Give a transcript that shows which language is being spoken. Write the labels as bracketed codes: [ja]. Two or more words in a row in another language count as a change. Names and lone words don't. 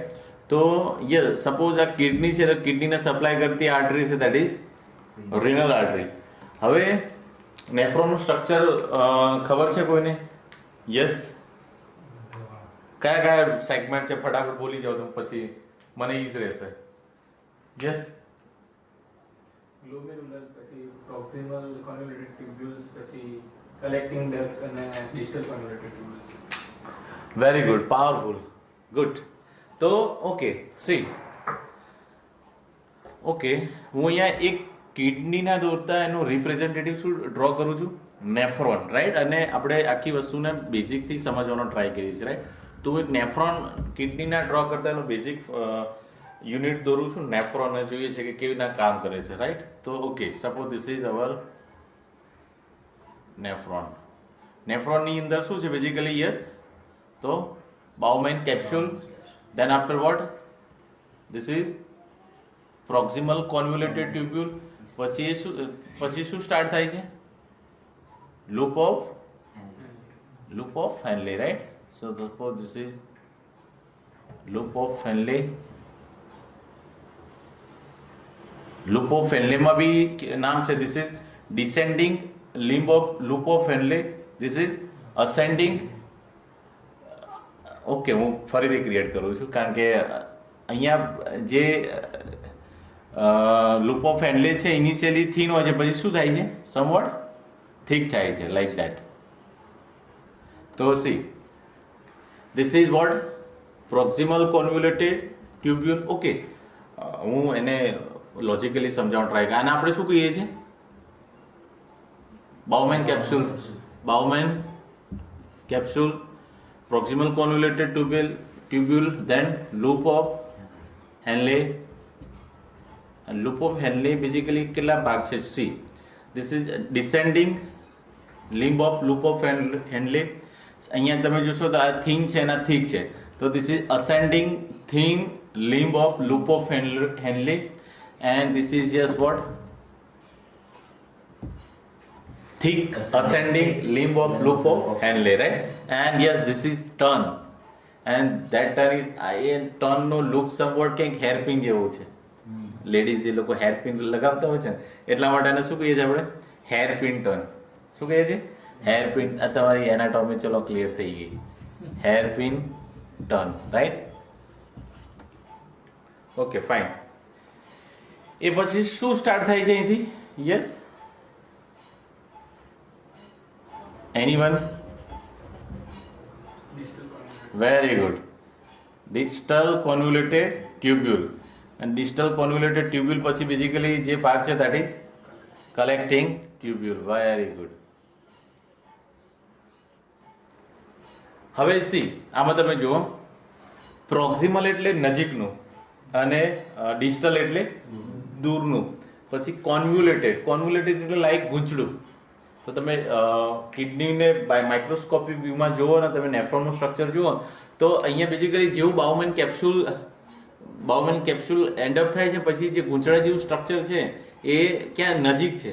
[gu] તો યસ, સપોઝ આ કિડની છે તો કિડનીને સપ્લાય કરતી આર્ટરી છે, [en] that is renal artery. [gu] હવે નેફ્રોનનું સ્ટ્રક્ચર ખબર છે કોઈને? યસ. કયા કયા સેગમેન્ટ છે ફટાફટ બોલી જાઓ તો પછી મને ઈઝ રહેશે. યસ. [en] Glomerular, [gu] પછી [en] proximal convoluted tubules, પછી collecting ducts [gu] અને [en] distal convoluted tubules. very good, powerful, good. [gu] તો ઓકે, સી, ઓકે, હું અહીંયા એક કિડનીના દોરતા એનું રિપ્રેઝેન્ટેટિવ શું ડ્રો કરું છું? નેફ્રોન, રાઈટ? અને આપણે આખી વસ્તુને બેઝિકથી સમજવાનો ટ્રાય કરીએ છીએ, રાઈટ? તો હું એક નેફ્રોન કિડનીના ડ્રો કરતા એનું બેઝિક યુનિટ દોરું છું, નેફ્રોન, જોઈએ છે કે કેવી રીતના કામ કરે છે, રાઈટ? [en] to okay, suppose this is our nephron. [gu] નેફ્રોનની અંદર શું છે બેઝિકલી? યસ. તો [en] Bowman capsule. Then after what? This is proximal convoluted tubule. [gu] પછી શું સ્ટાર્ટ થાય છે? [en] Loop of Henle, right? So suppose this is loop of Henle. Loop of Henle [gu] માં બી નામ છે. [en] This is descending limb of loop of Henle. This is ascending. [gu] ઓકે, હું ફરીથી ક્રિએટ કરું છું કારણ કે અહીંયા જે [en] loop of Henle [gu] છે ઇનિશિયલી થીન હોય છે, પછી શું થાય છે? [en] somewhat thick [gu] થાય છે, [en] like that. તો સી, this is what? proximal convoluted tubule. [gu] ઓકે, હું એને લોજિકલી સમજાવવાનું ટ્રાય કરું. આને આપણે શું કહીએ છીએ? બાઉમેન કેપ્સ્યુલ. બાઉમેન કેપ્સ્યુલ, [en] proximal convoluted tubule, then loop of Henle. And loop of Henle basically [gu] કેટલા ભાગ છે? [en] See, this is descending limb of loop of Henle. [gu] અહીંયા તમે જોશો તો આ thin છે અને thick છે, [en] તો this is ascending thin limb of loop of Henle, and this is just what? Thick ascending limb of loop of Henle, right? And yes, this is turn, and that turn is turn [gu] નો લુક [en] somewhat [gu] કંઈક હેરપિન જેવો છે. લેડીઝ જે લોકો હેરપિન લગાવતા હોય છે ને, એટલા માટે એને શું કહીએ છીએ આપણે? [en] hairpin turn. [gu] શું કહીએ છીએ? હેરપિન. આ તમારી એનાટોમી ચલો ક્લિયર થઈ ગઈ. [en] hairpin turn, [gu] રાઈટ? ઓકે, ફાઇન. એ પછી શું સ્ટાર્ટ થાય છે અહીંથી? [en] યસ, anyone? Very good. Distal convoluted tubule. And distal convoluted tubule [gu] પછી બેઝિકલી જે ભાગ છે [en] that is collecting tubule. Very good. [gu] હવે સી, આમાં તમે જુઓ, પ્રોક્સિમલ એટલે નજીકનું અને ડિસ્ટલ એટલે દૂરનું. પછી કોન્વ્યુલેટેડ. કોન્વ્યુલેટેડ એટલે લાઈક ગૂંચડું. તો તમે કિડનીને માઇક્રોસ્કોપિક વ્યૂમાં જુઓ ને તમે નેફ્રોનનું સ્ટ્રક્ચર જુઓ તો અહીંયા બેઝિકલી જેવું બાઉમેન કેપ્સ્યુલ [en] end up [gu] થાય છે, પછી જે ગૂંચળા જેવું સ્ટ્રક્ચર છે એ ક્યાં નજીક છે?